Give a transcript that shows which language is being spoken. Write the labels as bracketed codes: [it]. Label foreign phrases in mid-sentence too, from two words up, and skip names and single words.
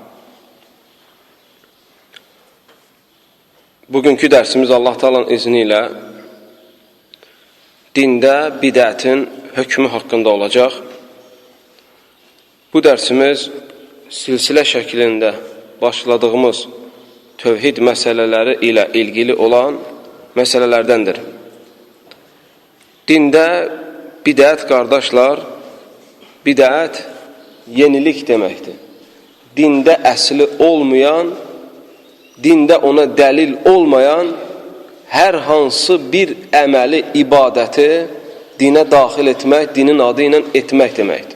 [tr] Bugünkü dersimiz Allah Taala'nın izniyle dinde bid'atin hükmü hakkında olacak. Bu dersimiz silsile şeklinde başladığımız [az] tövhid məsələləri ilə [tr] ilgili olan məsələlərdendir. [az] Dində bidət, qardaşlar, bidət yenilik deməkdir. Dində əsli olmayan, dində ona dəlil olmayan hər hansı bir əməli, ibadəti dinə daxil etmək, dinin adı ilə etmək deməkdir.